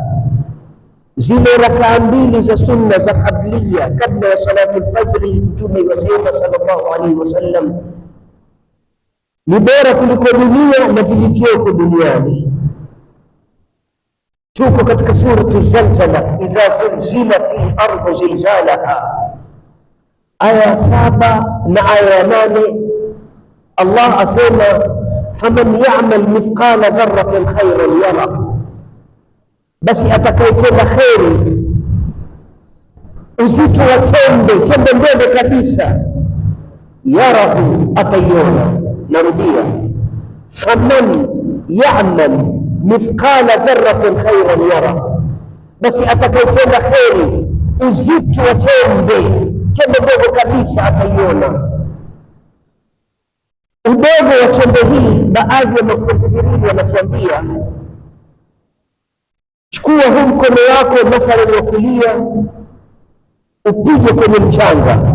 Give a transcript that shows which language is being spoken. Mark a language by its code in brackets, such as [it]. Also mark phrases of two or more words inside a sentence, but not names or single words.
[sw] Zile rakaa mbili za sunna za qabliya kabla ya [ar] صلاة الفجر, [sw] Mtume wasema [ar] صلى الله عليه وسلم, [sw] ni bora kuliko dunia na vilivyoko duniani. Tuko katika suratu Zalzala, [ar] إذا زلزلت الأرض زلزالها, [sw] aya 7 na aya 8. [ar] Allah asema فمن يعمل مثقال ذرة خيرا يره, [sw] basi atakayetenda kheri uzito wa chembe ndogo kabisa, yarahu, ataiona. Narudia, [ar] فمن يعمل مثقال ذرة خيرا يره, [sw] basi atakayetenda kheri uzito wa chembe ndogo kabisa ataiona. Udogo wa chembe hii, baadhi ya mufasirini wanatuambia, chukua huu mkono wako mathalan wa kulia, upige kwenye mchanga.